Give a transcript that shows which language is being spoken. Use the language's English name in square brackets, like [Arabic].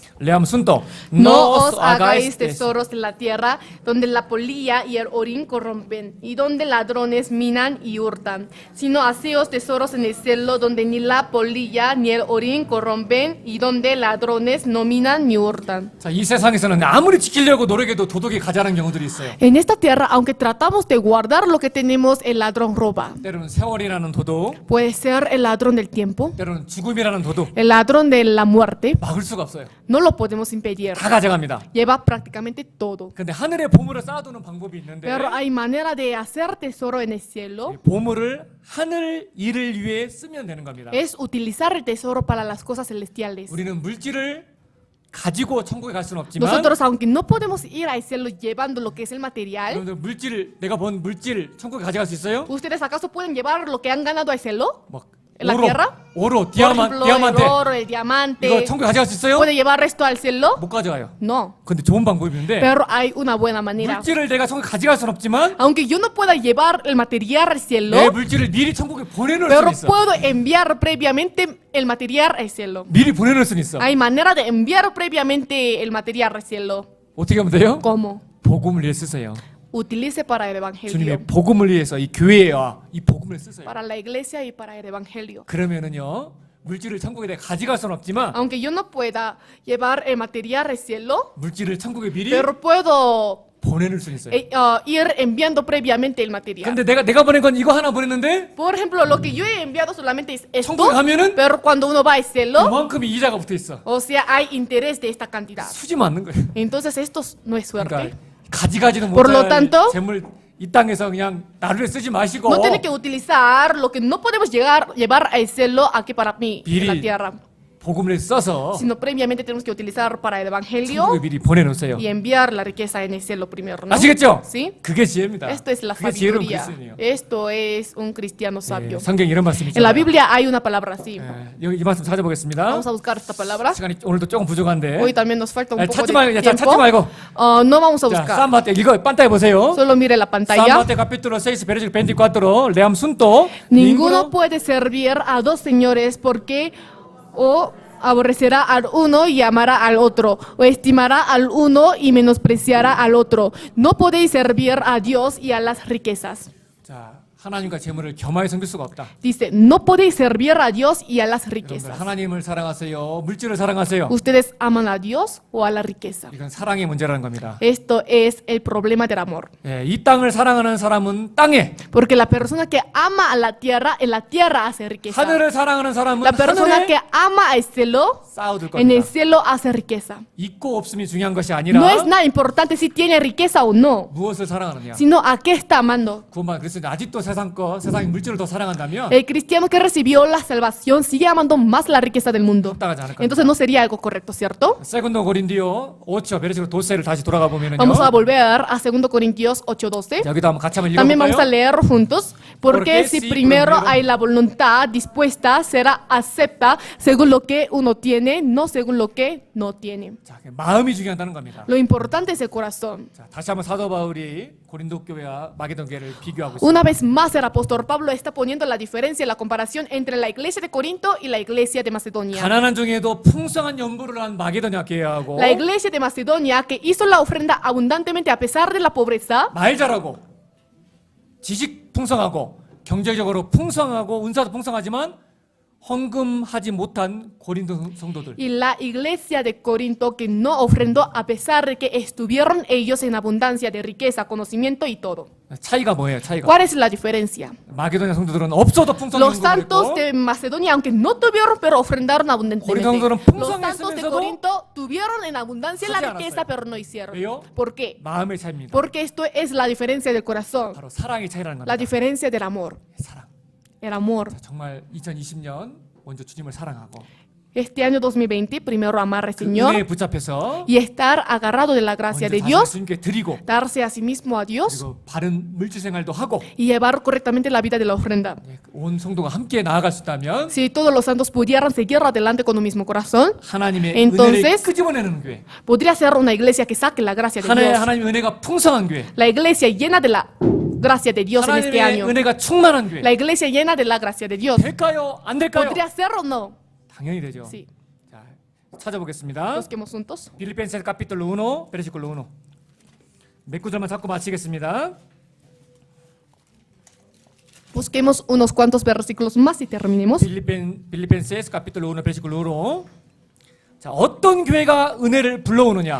[Spanish] Leamos juntos. No os hagáis tesoros en la tierra, donde la polilla y el orín corrompen, y donde ladrones minan y hurtan, sino haceos tesoros en el cielo, donde ni la polilla ni el orín corrompen, y donde ladrones no minan ni hurtan. [Korean] 자, 이 세상에서는 아무리 지키려고 노력해도 도둑이 가장한 경우들이 있어요. [Spanish] En esta tierra, aunque tratamos de guardar lo que tenemos, el ladrón roba. [Korean] 때로는 세월이라는 도둑, [Spanish] Puede ser el ladrón del tiempo, [Korean] 때로는 죽음이라는 도둑. [Spanish] el ladrón de la muerte. [Korean] 막을 수가 없어요. [Spanish] No lo podemos impedir. [Korean] 다 가져갑니다. [Spanish] Lleva prácticamente todo. [Korean] 근데 하늘에 보물을 쌓아두는 방법이 있는데 [Spanish] Pero hay manera de hacer tesoro en el cielo. [Korean] 이 보물을 하늘 일을 위해 쓰면 되는 겁니다. [Spanish] Es utilizar el tesoro para las cosas celestiales. [Korean] 우리는 물질을 가지고 천국에 갈 수는 없지만 [Spanish] Nosotros, aunque no podemos ir al cielo llevando lo que es el material, [Korean] 여러분들 물질 내가 번 물질 천국에 가져갈 수 있어요? [Spanish] ¿ustedes acaso pueden llevar lo que han ganado al cielo? [Korean] 막 [Spanish] ¿En la tierra? [Korean] 오로, [Spanish] Por ejemplo, el [Korean] 디아만테 [Spanish] oro, el [Korean] 이거 [Spanish] diamante. [Korean] 천국에 가져갈 수 있어요? [Spanish] ¿Puede llevar esto al cielo? [Korean] 못 가져가요. [Spanish] No. [Korean] 근데 좋은 방법이 있는데 [Spanish] Pero hay una buena manera. [Korean] 물질을 내가 천국에 가져갈 수는 없지만 [Spanish] Aunque yo no pueda llevar el material al [Korean] 내 [Spanish] cielo, [Korean] 물질을 미리 천국에 보내놓을 [Spanish] pero [Korean] 수는 있어. [Spanish] puedo enviar previamente el material al cielo. [Korean] 미리 보내놓을 수는 있어. [Spanish] Hay manera de enviar previamente el material al cielo. [Korean] 어떻게 하면 돼요? [Spanish] ¿Cómo? [Korean] 복음을 위해 쓰세요. [Spanish] Utilice para el evangelio. [Korean] 주님의 복음을 위해서 이 교회와 이 복음을 쓰세요. [Spanish] Para la iglesia y para el evangelio. [Korean] 그러면은요 물질을 천국에 내가 가져갈 수는 없지만 [Spanish] Aunque yo no pueda llevar el material al cielo, [Korean] 물질을 천국에 미리 [Spanish] pero puedo [Korean] 보내는 수 있어요. [Spanish] ir enviando previamente el material. [Korean] 근데 내가 보낸 건 이거 하나 보냈는데 [Spanish] Por ejemplo, lo que yo he enviado solamente es esto, [Korean] 천국에 가면은 [Spanish] pero cuando uno va a hacerlo, [Korean] 그만큼의 이자가 붙어 있어. [Spanish] o sea, hay interés de esta cantidad. [Korean] 수지 맞는 거예요. [Spanish] Entonces esto no es suerte. [Korean] 그러니까 가지가지는 [Spanish] Por lo [Korean] 못할 [Spanish] tanto, [Korean] 재물 이 땅에서 그냥 나를 쓰지 마시고 [Spanish] No tiene que utilizar lo que no podemos llevar a hacerlo aquí para mí, en la [Korean] 미리 [Spanish] tierra, [Korean] 복음을 써서 [Spanish] sino previamente tenemos que utilizar para el evangelio [Korean] 천국에 미리 보내놓으세요. [Spanish] y enviar la riqueza en el cielo primero, ¿no? [Korean] 아시겠죠? [Spanish] ¿Sí? [Korean] 그게 지혜입니다. [Spanish] Esto es la [Korean] 그게 지혜로운 [Spanish] sabiduría. [Korean] 그리스도인이에요. [Spanish] Esto es un cristiano sabio. [Korean] 성경 이런 말씀이 [Spanish] En la [Korean] 있잖아요. [Spanish] Biblia hay una palabra así. [Korean] 여기 이 말씀 찾아보겠습니다. [Spanish] Vamos a buscar esta palabra. [Korean] 시간이 오늘도 조금 부족한데. [Spanish] Hoy también nos falta un [Korean] 아니, [Spanish] poco [Korean] 찾지 [Spanish] de [Korean] 말고, [Spanish] tiempo. [Korean] 찾지 말고. [Spanish] No vamos a [Korean] 자, [Spanish] buscar. [Korean] 산마테 이거 판타에 보세요. [Spanish] Solo mire la pantalla. 산마테 capítulo 6 versículo 24 leamos juntos. Ninguno puede servir a dos señores porque o aborrecerá al uno y amará al otro, o estimará al uno y menospreciará al otro. No podéis servir a Dios y a las riquezas. [Korean] 자, 하나님과 재물을 겸하여 섬길 수가 없다. [Spanish] Dice, no podéis servir a Dios y a las [Korean] 여러분들 [Spanish] riquezas. [Korean] 하나님을 사랑하세요. 물질을 사랑하세요. [Spanish] ¿Ustedes aman a Dios o a la riqueza? [Korean] 이건 사랑의 문제라는 겁니다. [Spanish] Esto es el problema del amor. [Korean] 예, 이 땅을 사랑하는 사람은 땅에, [Spanish] Porque la persona que ama a la tierra, en la tierra hace riqueza. [Korean] 하늘을 사랑하는 사람은 [Spanish] La persona que [Korean] 하늘에 [Spanish] ama al cielo, [Korean] 쌓아둘 [Spanish] en el [Korean] 겁니다. [Spanish] cielo hace riqueza. [Korean] 있고 없음이 중요한 것이 [Spanish] No [Korean] 아니라 [Spanish] es nada importante si tiene riqueza o no, [Korean] 무엇을 사랑하느냐. [Spanish] sino a qué está amando. [Korean] 구원만 그래서 아직도 세상의 물질을 더 사랑한다면 [Spanish] El cristiano que recibió la salvación sigue amando más la riqueza del mundo. [Korean] 합당하지 않을 겁니다. [Spanish] Entonces no sería algo correcto, ¿cierto? [Korean] 세군도 고린디오 5초 베르시로 도세를 다시 돌아가 보면은요. [Spanish] Vamos a volver a 2 Corintios 8:12. [Korean] 여기도 한번 같이 한번 [Spanish] También vamos a [Korean] 읽어볼까요? [Spanish] leer juntos. Porque Porque si si primero primero- hay la voluntad dispuesta, será acepta según lo que uno tiene, no según lo que no tiene. [Korean] 자, 마음이 중요하다는 겁니다. [Spanish] Lo importante es el corazón. [Korean] 자, 다시 한번 사도 바울이 고린도 교회와 마게돈 교회를 비교하고 있습니다. [Spanish] Una vez más el apóstol Pablo está poniendo la diferencia, la comparación entre la iglesia de Corinto y la iglesia de Macedonia. [Korean] 가난한 중에도 풍성한 연부를 한 마게도냐 교회하고 [Spanish] La iglesia de Macedonia que hizo la ofrenda abundantemente a pesar de la pobreza, [Korean] 말 잘하고 지식 풍성하고 경제적으로 풍성하고 은사도 풍성하지만 헌금하지 못한 고린도 성도들. [Spanish] y la iglesia de Corinto que no ofrendó a pesar de que estuvieron ellos en abundancia de riqueza, conocimiento y todo. [Korean] 차이가 뭐예요? 차이가. [Spanish] ¿Cuál es la diferencia? [Korean] 마게도냐 성도들은 없어도 풍성한 [Spanish] Los santos [Korean] 했고 [Spanish] de Macedonia, aunque no tuvieron, pero ofrendaron abundantemente. [Korean] Corinto 성도들은 [Spanish] Los santos de [Korean] 풍성했으면서도 [Spanish] Corinto tuvieron en abundancia la [Korean] 하지 [Spanish] riqueza, [Korean] 않았어요. [Spanish] pero no hicieron. [Korean] 왜요? [Spanish] ¿Por qué? [Korean] 마음의 차이입니다. [Spanish] Porque esto es la diferencia del corazón, [Korean] 바로 사랑의 차이라는 [Spanish] la diferencia del amor. [Korean] 사랑. [Spanish] El amor. [Korean] 정말 2020년 먼저 주님을 사랑하고 [Spanish] Este año 2020, primero amar al [Korean] 그 [Spanish] Señor [Korean] 은혜에 붙잡혀서 [Spanish] y estar agarrado de la gracia [Korean] 먼저 [Spanish] de [Korean] 자신을 [Spanish] Dios, [Korean] 주님께 드리고 [Spanish] darse a sí mismo a Dios [Korean] 그리고 바른 물질 생활도 하고 [Spanish] y llevar correctamente la vida de la ofrenda. [Korean] 온 성도가 함께 나아갈 수 있다면 [Spanish] Si todos los santos pudieran seguir adelante con un mismo corazón, [Korean] 하나님의 [Spanish] Entonces, [Korean] 은혜를 끄집어내는 교회, [Spanish] podría ser una iglesia que saque la gracia de Dios. [Korean] 하나님의 은혜가 풍성한 교회, [Spanish] La iglesia llena de la gracia de Dios en este [Korean] 하나님의 [Spanish] año. [Korean] 은혜가 충만한 교회 [Spanish] La iglesia llena de la gracia de Dios. [Korean] 될까요? 안 될까요? [Spanish] ¿Podría ser o no? [Korean] 당연히 되죠. [Spanish] Sí. [Korean] 자, 찾아보겠습니다. [Spanish] Busquemos juntos. 빌리펜ses capítulo 1, versículo 1. [Korean] 몇 구절만 잡고 마치겠습니다. [Spanish] Busquemos unos cuantos versículos más y terminemos. 빌리펜ses capítulo 1, versículo 1. [Korean] 자, 어떤 교회가 은혜를 불러오느냐?